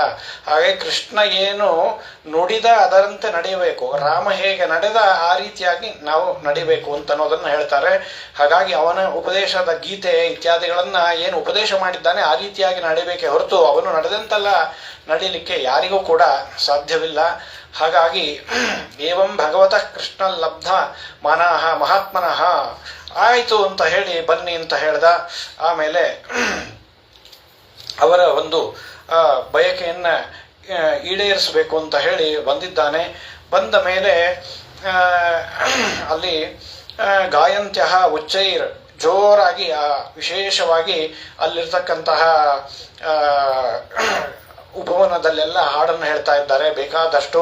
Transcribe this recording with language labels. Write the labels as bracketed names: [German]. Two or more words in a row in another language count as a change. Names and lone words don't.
[Kannada] ಹಾಗೆ ಕೃಷ್ಣ ಏನು ನುಡಿದ ಅದರಂತೆ ನಡೆಯಬೇಕು, ರಾಮ ಹೇಗೆ ನಡೆದ ಆ ರೀತಿಯಾಗಿ ನಾವು ನಡಿಬೇಕು ಅಂತ ಅನ್ನೋದನ್ನ ಹೇಳ್ತಾರೆ. ಹಾಗಾಗಿ ಅವನ ಉಪದೇಶದ ಗೀತೆ ಇತ್ಯಾದಿಗಳನ್ನ ಏನು ಉಪದೇಶ ಮಾಡಿದ್ದಾನೆ ಆ ರೀತಿಯಾಗಿ ನಡಿಬೇಕೆ ಹೊರತು ಅವನು ನಡೆದಂತೆಲ್ಲ ನಡೀಲಿಕ್ಕೆ ಯಾರಿಗೂ ಕೂಡ ಸಾಧ್ಯವಿಲ್ಲ. ಹಾಗಾಗಿ [Sanskrit] ಏವಂ ಭಗವತಃ ಕೃಷ್ಣ ಲಬ್ಧ ಮನಃ ಮಹಾತ್ಮನಃ [Kannada] ಆಯಿತು ಅಂತ ಹೇಳಿ ಬನ್ನಿ ಅಂತ ಹೇಳ್ದ. ಆಮೇಲೆ ಅವರ ಒಂದು ಬಯಕೆಯನ್ನ ಈಡೇರಿಸಬೇಕು ಅಂತ ಹೇಳಿ ಬಂದಿದ್ದಾನೆ. ಬಂದ ಮೇಲೆ ಅಲ್ಲಿ [Sanskrit] ಗಾಯಂತ್ಯ ಉಚ್ಚೈರ್ [Kannada] ಜೋರಾಗಿ ವಿಶೇಷವಾಗಿ ಅಲ್ಲಿರ್ತಕ್ಕಂತಹ ಉಪವನದಲ್ಲೆಲ್ಲ ಹಾಡನ್ನು ಹೇಳ್ತಾ ಇದ್ದಾರೆ ಬೇಕಾದಷ್ಟು.